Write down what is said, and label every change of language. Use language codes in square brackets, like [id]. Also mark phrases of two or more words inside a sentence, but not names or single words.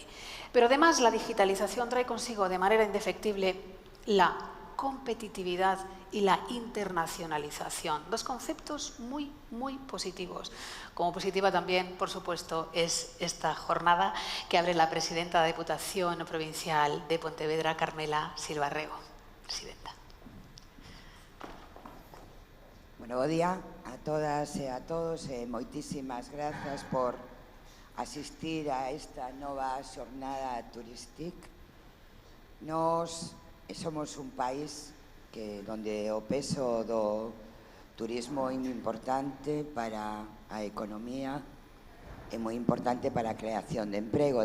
[es] Pero además la digitalización trae consigo de manera indefectible la competitividad y la internacionalización. Dos conceptos muy, muy positivos. Como positiva también, por supuesto, es esta jornada que abre la presidenta de la Diputación Provincial de Pontevedra, Carmela Silva Rego. Presidenta. [gl] Bueno, bo día a todas e a todos e moitísimas grazas por asistir a esta nova xornada turística. Nos somos un país donde o peso do turismo é moi importante para a economía, é moi importante para a creación de emprego.